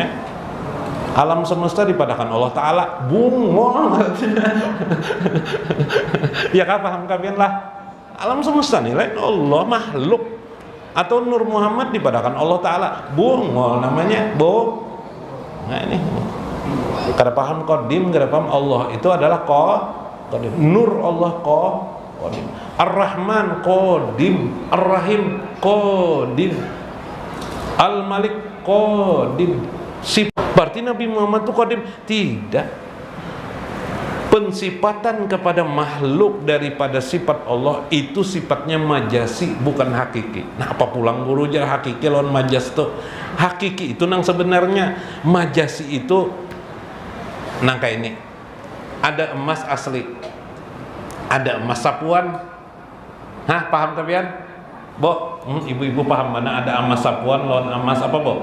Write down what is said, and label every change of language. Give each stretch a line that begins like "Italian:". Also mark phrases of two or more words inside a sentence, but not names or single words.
Banjar: Alam semesta dipadakan
Arabic: Allah Ta'ala,
Banjar: bungol ngarannya. Ya kan, paham kalian lah. Alam semesta nilai Allah, makhluk. Atau Nur Muhammad dipadakan
Arabic: Allah Ta'ala,
Banjar: bungol namanya, Nah, ini kada paham qadim, kada paham Allah itu adalah qadim. Nur Allah qadim. Ar-Rahman qadim, Ar-Rahim qadim, Al-Malik qadim. Berarti Nabi Muhammad itu qadim?
Indonesian: Tidak. Pensifatan kepada makhluk daripada sifat Allah itu sifatnya majasi, bukan hakiki.
Banjar: Nah, apa pulang guru jar hakiki lawan majas tuh? Hakiki itu nang sebenarnya, majasi itu nang kayak ini.
Indonesian: Ada emas asli, ada emas sapuan.
Banjar: Hah, paham kalian? Bo, ibu-ibu paham mana ada emas sapuan lawan emas apa, Bo?